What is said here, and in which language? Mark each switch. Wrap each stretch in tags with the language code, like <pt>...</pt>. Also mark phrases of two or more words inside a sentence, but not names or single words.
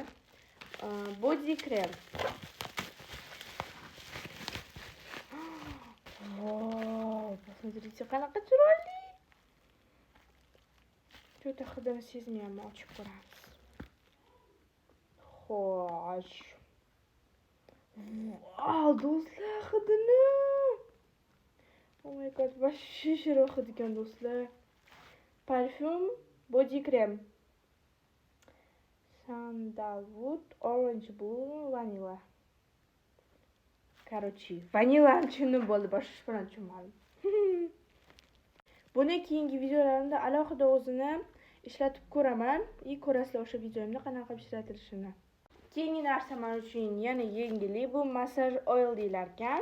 <uz>Body krem. Voy, посмотрите, qanaqa chiroyli. Cho'ta hidini sezmayapman, ochib ko'ramiz. Xo'sh. Wow, do'stlar, hidini.</uz> <en>Oh my god,</en> <uz>вообще shirin hid ekan do'stlar. Parfum body krem.</uz> <en>Sandalwood, orange blue, vanilla.</en> <uz>Короче, vanilla tushunib bo'ldi, boshqa bilan tushunmadim. Buni keyingi videolarimda alohida o'zini ishlatib ko'raman. Ko'rasizlar o'sha videomda qanaqa ishlatilishini. Keyingi narsa men uchun yana yangilik, bu massaj oil deylar ekan.</uz>